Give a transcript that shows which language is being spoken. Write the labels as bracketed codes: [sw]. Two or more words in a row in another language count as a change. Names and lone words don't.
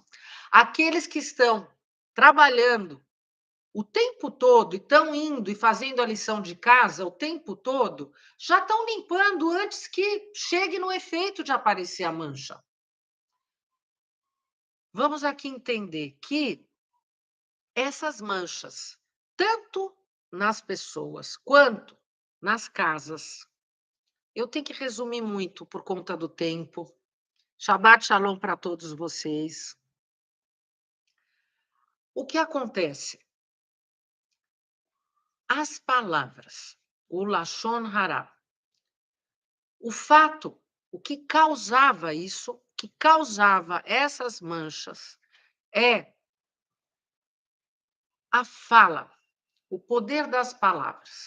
[pt] Aqueles que estão trabalhando o tempo todo e estão indo e fazendo a lição de casa o tempo todo, já estão limpando antes que chegue no efeito de aparecer a mancha. Vamos aqui entender que essas manchas, tanto nas pessoas quanto nas casas, eu tenho que resumir muito por conta do tempo. [he] שבת שלום [pt] para todos vocês. O que acontece? As palavras, o [he] לשון הרע, [pt] o fato, o que causava isso, que causava essas manchas, é a fala, o poder das palavras.